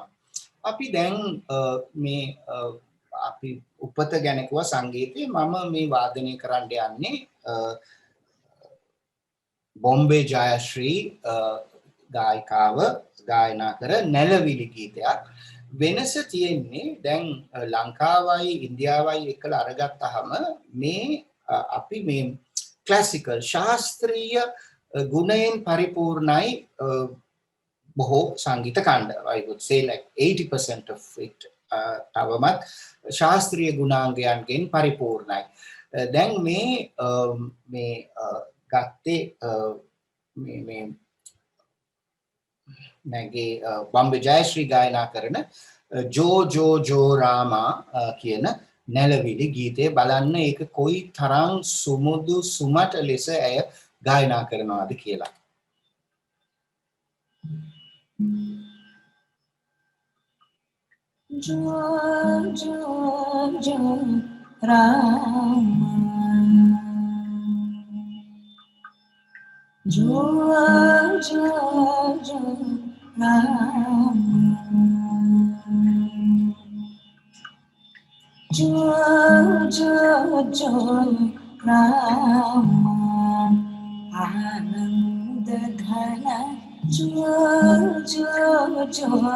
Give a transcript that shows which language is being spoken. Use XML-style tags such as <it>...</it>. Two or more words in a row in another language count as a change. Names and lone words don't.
<si>අපි දැන් මේ අපි උපත ගැන කිව්වා සංගීතේ මම මේ වාදනය කරන්න යන්නේ බොම්බේ ජයශ්‍රී ගායිකාව ගායනා කර නැලවිලි ගීතයක්. වෙනස තියෙන්නේ දැන් ලංකාවයි ඉන්දියාවයි එකලා අරගත්තාම මේ අපි මේ ක්ලාසිකල් ශාස්ත්‍රීය ගුණයෙන් පරිපූර්ණයි බොහෝ සංගීත කණ්ඩ.</si> <en>I would say like 80% of it</en> <si>තවමත් ශාස්ත්‍රීය ගුණාංගයන්ගෙන් පරිපූර්ණයි. දැන් මේ ගත්තේ මේ මගේ බම්බේ ජයශ්‍රී ගායනා කරන ජෝ ජෝ ජෝ රාමා කියන නැලවිලි ගීතය බලන්න ඒක කොයි තරම් සුමුදු සුමට ලෙස ඇය ගායනා කරනවාද කියලා.</si> <te>జో జో జో రామా జో జో జో రామా జో జో జో రామా ఆనంద ఘన జో జో జో</te>